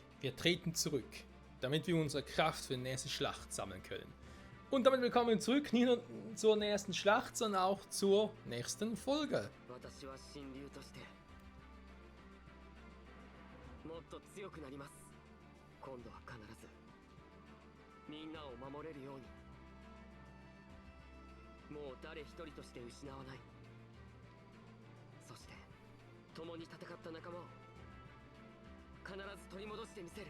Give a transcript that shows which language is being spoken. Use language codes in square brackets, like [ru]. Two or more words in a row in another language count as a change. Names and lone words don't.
[de] Wir treten zurück, damit wir unsere Kraft für die nächste Schlacht sammeln können. Und damit willkommen zurück, nicht nur zur nächsten Schlacht, sondern auch zur nächsten Folge. [ja] 私は神竜としてもっと強くなります。今度は必ずみんなを守れるように。もう誰一人として失わない。そして共に戦った仲間を必ず取り戻してみせる。